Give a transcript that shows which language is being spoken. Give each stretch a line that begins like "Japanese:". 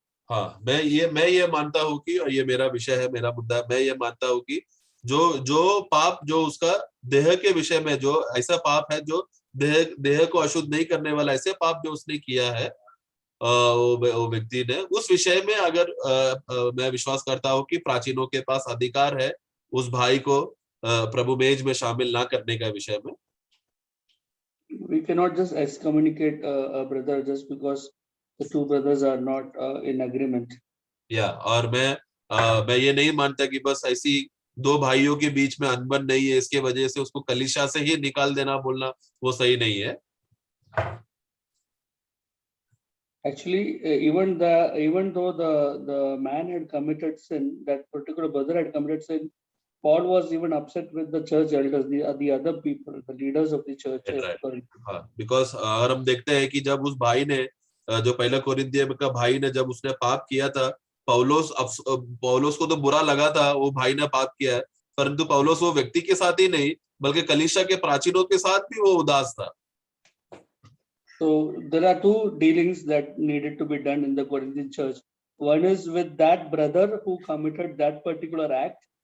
Hindi: हाँ, मैं ये मानता हूँ कि, और ये मेरा विषय है, मेरा मुद्दा, मैं ये मानता हूँ कि जो पाप जो उसका देह के विषय में, जो ऐसा पाप है जो देह को अशुद्ध नहीं करने वाला, ऐसे पाप जो उसने किया है वो व्यक्ति ने, उस विषय में अगर मैं विश्वास करता हूँ कि प्राचीनों के पास अधिकार है उस भाई को प्रभु मेज में शामिल ना करने का विषय में।
English: We cannot just excommunicate a brother just because the two brothers are not in agreement.
Hindi: और मैं ये नहीं मानता कि बस ऐसी दो भाइयों के बीच में अनबन नहीं है इसके वजह से उसको कलीसिया से ही निकाल देना बोलना वो सही नहीं है।
English: Actually, even though the man had committed sin, that particular brother had committed sin, Paul was even upset with the church elders, the other people, the leaders of the church.
Hindi: हाँ,
English: because
Hindi: और हम देखते हैं कि जब उस भाई ने, जो पहला कोरिन्थियों का भाई ने, जब उसने पाप किया था, पौलुस को तो बुरा लगा था वो भाई ने पाप किया है, परंतु पौलुस वो व्यक्ति के साथ ही नहीं बल्कि कलीसिया के प्राचीनों के साथ भी वो उदास था।
English: So there are two dealings that needed to be done in the Corinthian church. One is with that brother who committed that particular act,